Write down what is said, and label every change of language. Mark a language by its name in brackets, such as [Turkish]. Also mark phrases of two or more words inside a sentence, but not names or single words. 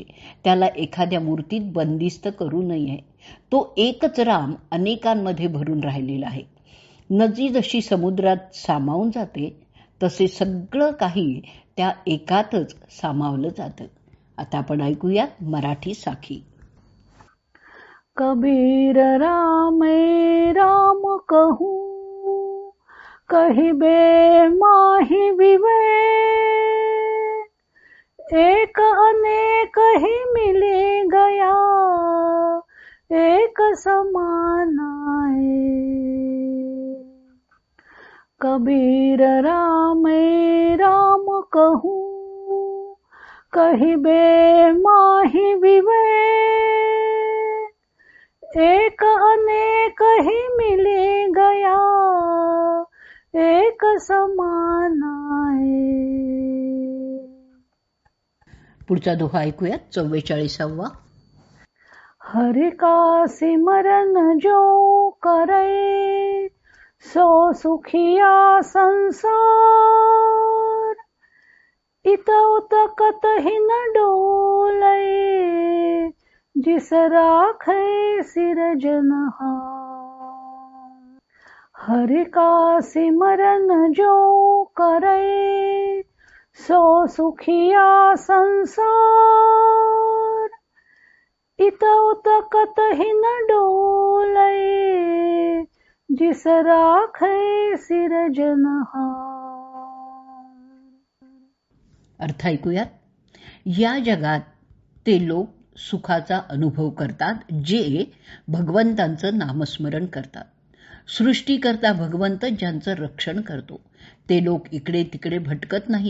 [Marathi] त्याला एखाद्या मूर्तीत बंदिस्त करू नये. तो एकच राम अनेकांमध्ये भरून राहिलेला आहे. नदी जशी समुद्रात सामावून जाते तसे सगळं काही त्या एकातच सामावलं जातं. आता आपण ऐकूयात मराठी साखी. [Hindi] कबीर रामे राम कहूं, कहिबे माहि विवेक, एक अनेक ही मिली गया, [Marathi] एक समान आहे. [Hindi] कबीर रामे राम कहूं, कहिबे माहि विवेक, एक अनेक ही मिली गया, [Marathi] एक समान आहे. पुढचा दोहा ऐकूयात. 44वा. [Hindi] हरि का सिमरन जो करे, सो सुखिया संसार, इत उत कतहि न डोले, जिस राखे सिरजनहार. हरि का सिमरन जो करे, सो सुखिया संसार, इत उत कतहि न डोले, जिस राखे सिरजनहार. [Marathi] अर्थ ऐकूयात. या जगात ते लोक सुखाचा अनुभव करतात जे भगवंतांचं नामस्मरण करतात. सृष्टीकर्ता भगवंत ज्यांचं रक्षण करतो ते लोक इकडे तिकडे भटकत नाहीत.